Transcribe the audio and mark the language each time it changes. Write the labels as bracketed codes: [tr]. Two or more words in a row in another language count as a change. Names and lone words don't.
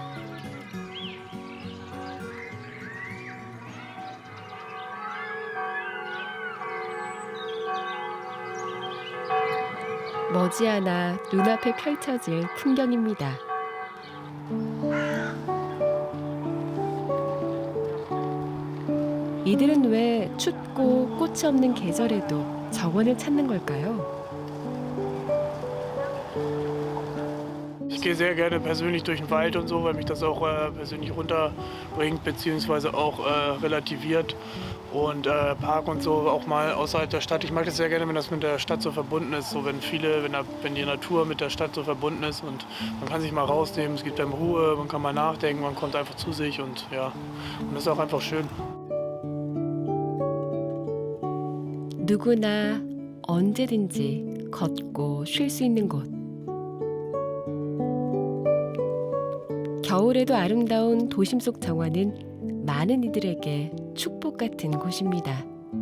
[ko] 머지않아 눈앞에 펼쳐질 풍경입니다. 이들은 왜 춥고 꽃이 없는 계절에도 정원을 찾는 걸까요? [de] Ich gehe sehr gerne persönlich durch den Wald und so, weil mich das auch persönlich runterbringt bzw. auch relativiert. Und Park und so auch mal außerhalb der Stadt. Ich mag das sehr gerne, wenn das mit der Stadt so verbunden ist. So wenn die Natur mit der Stadt so verbunden ist und man kann sich mal rausnehmen, es gibt einem Ruhe, man kann mal nachdenken, man kommt einfach zu sich und ja, und das ist auch einfach schön. [ko] 누구나 언제든지 걷고 쉴 수 있는 곳. 겨울에도 아름다운 도심 속 정원은 많은 이들에게 축복 같은 곳입니다.